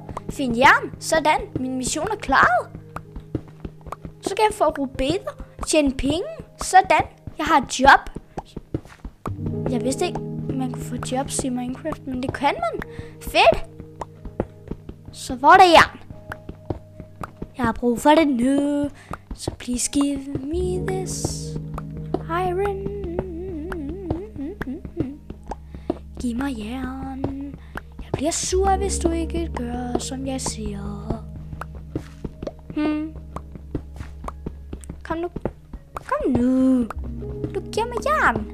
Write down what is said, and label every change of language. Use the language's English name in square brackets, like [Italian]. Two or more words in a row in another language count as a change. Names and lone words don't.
[Danish] Find jern. Sådan. Min mission er klaret. Så kan jeg få rubeder. Tjene penge. Sådan. Jeg har et job. Jeg vidste ikke, man kunne få jobs i Minecraft, men det kan man. Fedt. Så hvor er der jern? Jeg har brug for det nu. [English] Så please give me this iron. [Danish] Giv mig jern. Jeg bliver sur, hvis du ikke gør, som jeg siger. Kom nu. Kom nu. Du giver mig jern.